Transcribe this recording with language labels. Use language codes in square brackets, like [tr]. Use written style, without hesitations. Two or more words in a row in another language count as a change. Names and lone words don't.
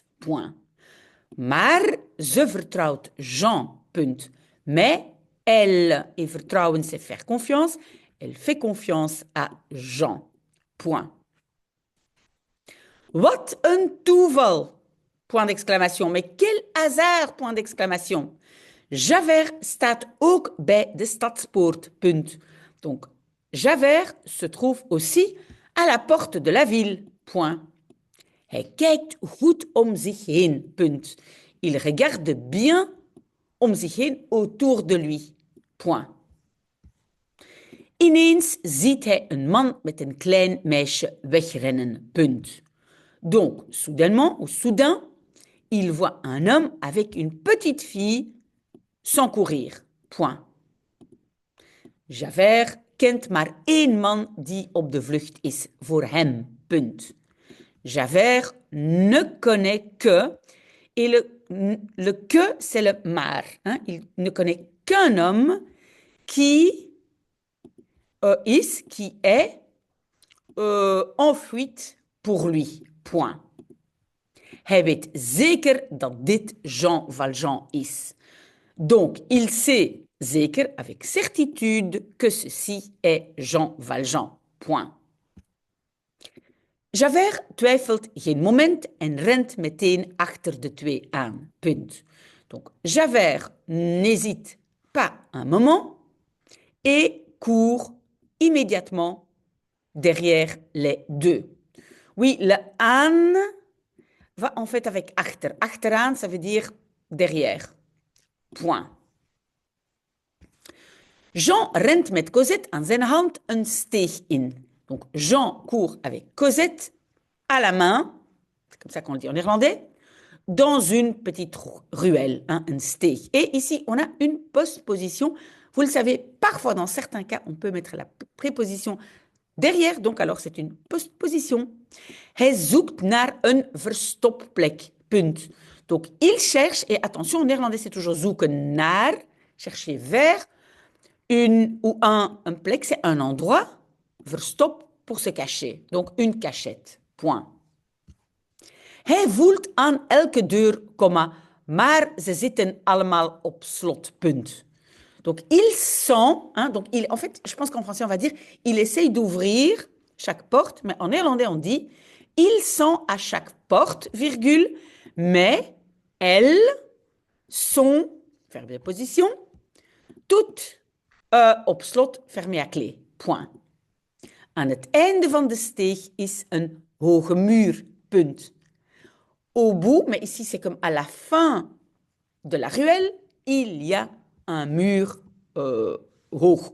[fr] Point. [nl] Maar ze vertrouwt Jean. Punt. [fr] Mais elle, et vertrouwen c'est faire confiance, elle fait confiance à Jean. Point. [nl] Wat een toeval! [fr] Point d'exclamation. Mais quel hasard! Point d'exclamation. [nl] Javert staat ook bij de stadspoort. Punt. [fr] Donc, Javert se trouve aussi à la porte de la ville. Point. [nl] Hij kijkt goed om zich heen. Punt. [fr] Il regarde bien [nl] om zich heen [fr] autour de lui. Point. [nl] Ineens ziet hij een man met een klein meisje wegrennen. Punt. [fr] Donc, soudainement ou soudain, il voit un homme avec une petite fille sans courir. Point. [nl] Javert kent maar één man die op de vlucht is voor hem. Punt. [fr] Javert ne connaît que, et le que, c'est le maar. Hein? Il ne connaît qu'un homme qui est en fuite pour lui. Point. [nl] Hij weet zeker dat dit Jean Valjean is. [fr] Donc, il sait zeker, avec certitude, que ceci est Jean Valjean. Point. [nl] Javert twijfelt geen moment en rent meteen achter de twee aan. Punt. [fr] Donc, Javert n'hésite pas un moment et court immédiatement derrière les deux. Oui, le aan va en fait avec achter. Achteraan, ça veut dire derrière. Point. [nl] Jean rent met Cosette aan zijn hand een steeg in. [fr] Donc, Jean court avec Cosette à la main, c'est comme ça qu'on le dit en néerlandais, dans une petite ruelle, hein, un steeg. Et ici, on a une postposition. Vous le savez, parfois, dans certains cas, on peut mettre la préposition derrière, donc alors c'est une postposition. [nl] Hij zoekt naar een verstopplek. Punt. [fr] Donc, il cherche, et attention, en néerlandais, c'est toujours [nl] zoeken naar, [fr] chercher vers, une ou un plek, c'est un endroit, verstop, pour se cacher. Donc, une cachette. Point. [nl] Hij voelt aan elke deur, maar ze zitten allemaal op slot. Punt. [fr] Donc, il sent, hein, donc en fait, je pense qu'en français, on va dire, il essaye d'ouvrir chaque porte, mais en néerlandais, on dit, il sent à chaque porte, virgule, mais elles sont, verbe de position, toutes [nl] op slot, [fr] fermées à clé. Point. [nl] Aan het einde van de steeg is een hoge muur. Punt. [fr] Au bout, mais ici c'est comme à la fin de la ruelle, il y a un mur haut.